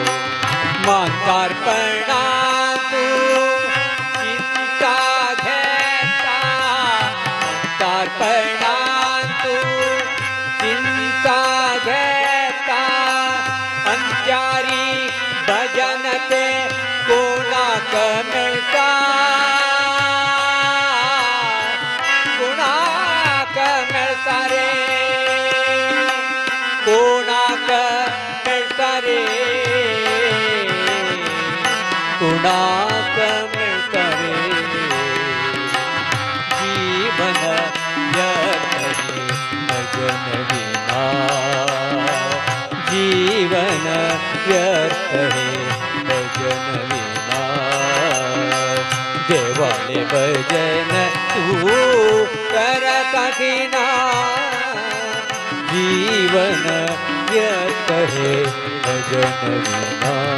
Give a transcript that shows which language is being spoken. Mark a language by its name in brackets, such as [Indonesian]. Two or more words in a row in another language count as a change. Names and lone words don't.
[Konkani] म्हातारपणांतू चिंता घेता म्हातारपणांतू चिंता घेता अंत्यारी भजन ते कोणाक मेळटा कोणाक मेळटा रे कोणाक मेळटा रे कोणाक मेळटा रे [Hindi] जीवन व्यर्थ है भजन विना जीवन व्यर्थ है भजन विना [Konkani] देवाले भजन तू करता कीना [Hindi] जीवन व्यर्थ है भजन विना